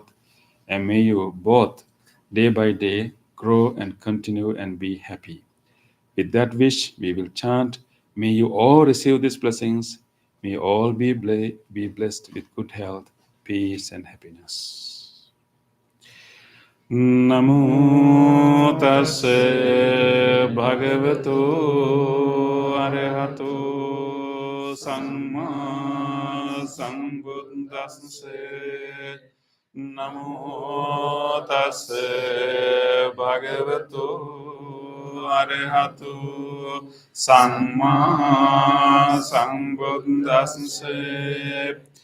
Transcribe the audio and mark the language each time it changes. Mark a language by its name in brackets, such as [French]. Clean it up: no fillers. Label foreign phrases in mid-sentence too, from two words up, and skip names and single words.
[English] And may you both, day by day, grow and continue and be happy. With that wish, we will chant, may you all receive these blessings. May you all be blessed with good health, peace, and happiness. [Pali] Namo tassa bhagavato arahato samma sambuddhassa. Namo tassa bhagavato arahato samma sambuddhassa.